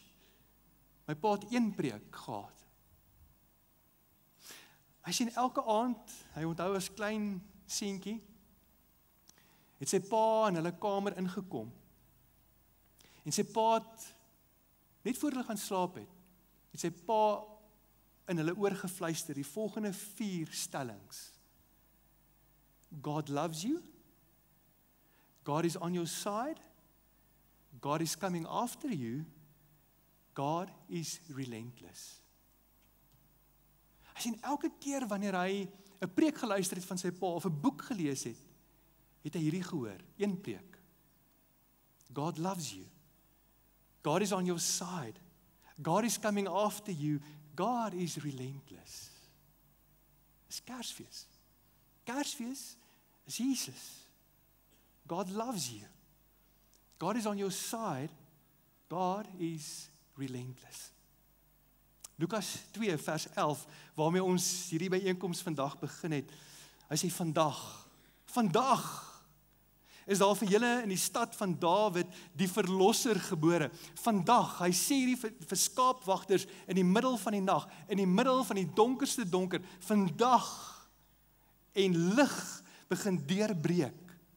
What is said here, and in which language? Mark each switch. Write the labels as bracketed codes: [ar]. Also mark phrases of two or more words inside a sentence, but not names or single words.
[af] My pa het een preek gehad. Hy sien elke aand, hy onthou as klein seentjie, het sy pa in hulle kamer ingekom. En sy pa het, net voor hulle gaan slaap het sy pa in hulle oor gefluister die volgende 4 stellings. [en] God loves you. God is on your side. God is coming after you. God is relentless. [af] Hy sien elke keer wanneer hy 'n preek geluister het van sy pa of 'n boek gelees het hy hierdie gehoor, een preek. [en] God loves you. God is on your side. God is coming after you. God is relentless. [af] Dis Kersfees. Kersfees is Jesus. [en] God loves you. God is on your side. God is relentless. [af] Lukas 2 vers 11, waarmee ons hierdie byeenkoms vandag begin het. Hy sê vandag is daar vir julle in die stad van Dawid die verlosser gebore. Vandag, hy sê hierdie vir skaapwagters in die middel van die nag, in die middel van die donkerste donker, vandag en lig begin deurbreek.